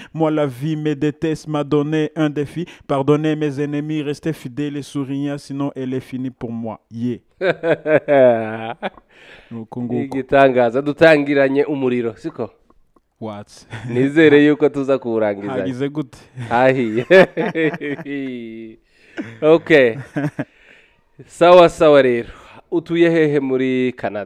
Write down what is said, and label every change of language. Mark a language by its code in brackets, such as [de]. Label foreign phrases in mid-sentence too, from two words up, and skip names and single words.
[fr] Moi la vie me déteste, m'a donné un défi, pardonnez mes ennemis, restez fidèles et souriants, sinon elle est finie pour moi. [rw] igitangaza dutangiranye umuriro siko [en] what [rw] nizere yuko tuza kurangiza hagize gute ahiye okay sawa rero utuye hehe muri Canada